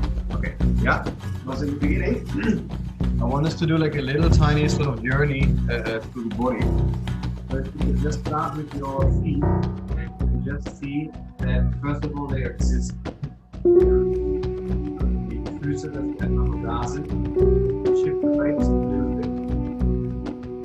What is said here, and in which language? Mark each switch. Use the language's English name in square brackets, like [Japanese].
[English] Okay, yeah, was in the beginning. I want us to do like a little tiny sort of journey through the body. But you can just start with your feet and just see that first of all they exist. [German] Die Füße, dass die einfach nur da sind. [English] Shift the weight just a little bit.